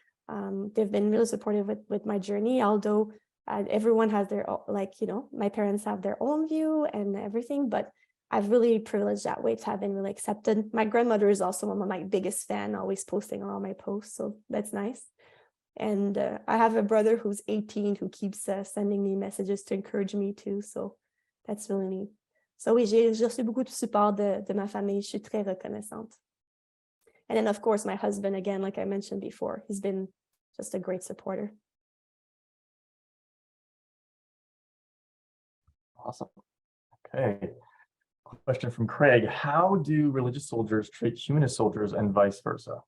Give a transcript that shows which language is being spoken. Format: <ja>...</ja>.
<en>They've been really supportive with my journey, although everyone has their, like, you know, my parents have their own view and everything, but I've really privileged that way to have been really accepted. My grandmother is also one of my biggest fans, always posting on all my posts, so that's nice. And I have a brother who's 18 who keeps sending me messages to encourage me too, so that's really neat.</en> <fr>So oui, j'ai reçu beaucoup de support de ma famille. Je suis très reconnaissante.</fr> <en>And then, of course, my husband, again, like I mentioned before, he's been just a great supporter. Awesome. Okay. Question from Craig. How do religious soldiers treat humanist soldiers and vice versa?</en>